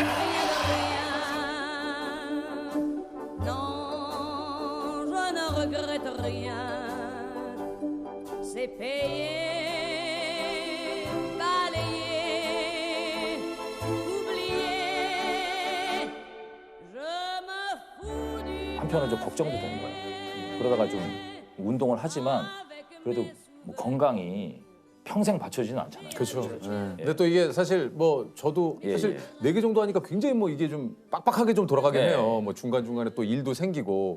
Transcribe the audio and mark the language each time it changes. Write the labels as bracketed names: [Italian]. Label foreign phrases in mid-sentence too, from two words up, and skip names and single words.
[French] Rien de rien. Non, je ne regrette rien. C'est payé, balayé, oublié. Je me fous du [Korean] 한편은 좀 걱정도 되는 거예요. 그러다가 좀 운동을 하지만 그래도 뭐 건강이 평생 받쳐지지는 않잖아요. 그렇죠. 근데 또 이게 사실 뭐 저도 예, 사실 예. 4개 정도 하니까 굉장히 뭐 이게 좀 빡빡하게 좀 돌아가긴 예. 해요. 뭐 중간중간에 또 일도 생기고.